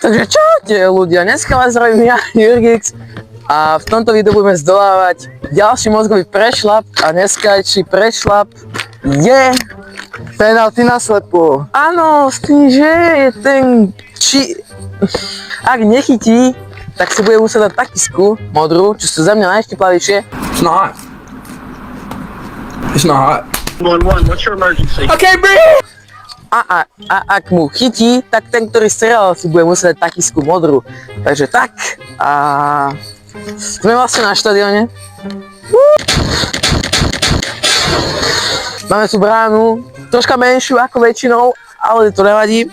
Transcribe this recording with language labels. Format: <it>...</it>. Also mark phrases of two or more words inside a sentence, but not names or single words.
<sk>Takže čaute ľudia, dneska vás zdravím ja, Jurgix, a v tomto videu budeme zdolávať ďalší mozgový prešľap a dneskajší prešľap je penalty na slepo. Áno, s tým, že je ten ak nechytí, tak si bude musieť dať takisku modrú, čo sú za mňa najštiplavejšie.</sk> <en>It's not. It's not. 111, what's your emergency? Okay, bro.</en> <sk>A ak mu chytí, tak ten, ktorý strelal, si bude musieť dať takisku modrú. Takže tak. A sme vlastne na štadióne. Máme tu bránu, troška menšiu ako väčšinou, ale to nevadí.</sk>